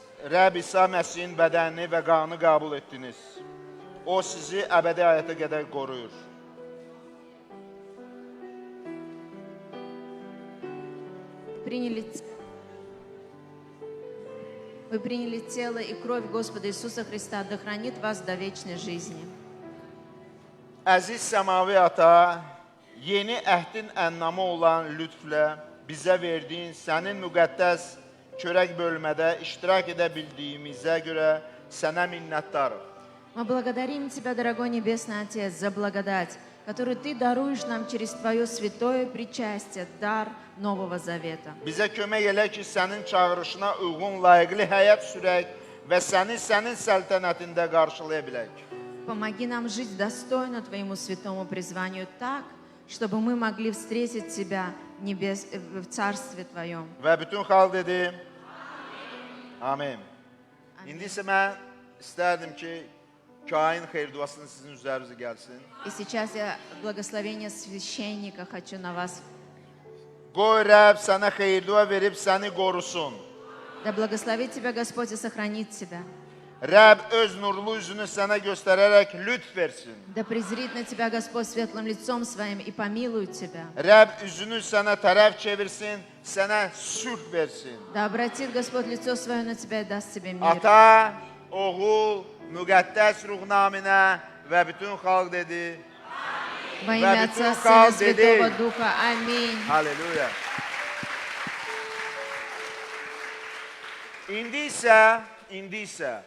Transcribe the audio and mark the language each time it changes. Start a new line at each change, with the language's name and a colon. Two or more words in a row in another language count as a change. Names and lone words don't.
Azerbaijani: Rəbb İsa Məsihin bədənini və qanını qəbul etdiniz. O sizi əbədi həyata qədər qoruyur.
Russian: Вы приняли тело и кровь Господа Иисуса Христа, да хранит вас до вечной жизни.
Azerbaijani: Əziz səmavi ata, yeni əhdin ənamı olan lütflə bizə verdiyin sənin müqəddəs çörək bölmədə iştirak edə bildiyimizə görə sənə minnətdarıq.
Russian: Мы благодарим Тебя, дорогой Небесный Отец, за благодать, которую Ты даруешь нам через Твое святое причастие, дар Нового Завета.
Azerbaijani: Bizə kömək elə ki, sənin çağırışına uyğun layiqli həyat sürək və səni sənin səltənətində qarşılaya bilək.
Russian: Помоги нам жить достойно Твоему святому призванию так, чтобы мы могли встретить Тебя в Царстве Твоем.
Azerbaijani: Və bütün xalq dedi, Amin. İndi isə mən istərdim ki, kain xeyir-duasını sizin üzərinizə gəlsin.
Russian: И сейчас я благословение священника хочу на вас.
Azerbaijani: Qoy Rəbb sənə xeyir-dua verib səni qorusun.
Russian: Да благословит Тебя Господь и сохранит Тебя.
Azerbaijani: Rəbb öz nurlu üzünü sənə göstərərək lütf versin.
Russian: Да презрит на Тебя Господь светлым лицом Своим и помилует Тебя.
Azerbaijani: Rəbb üzünü sənə tərəf çevirsin, sənə sülh versin.
Russian: Да обратит Господь лицо Свое на Тебя и даст Тебе мир.
Azerbaijani: Ata, oğul, müqəddəs ruh naminə və bütün xalq dedi.
Russian: Во имя Отца, Сына, Святого Духа. Аминь.
Azerbaijani: Halleluya. İndi isə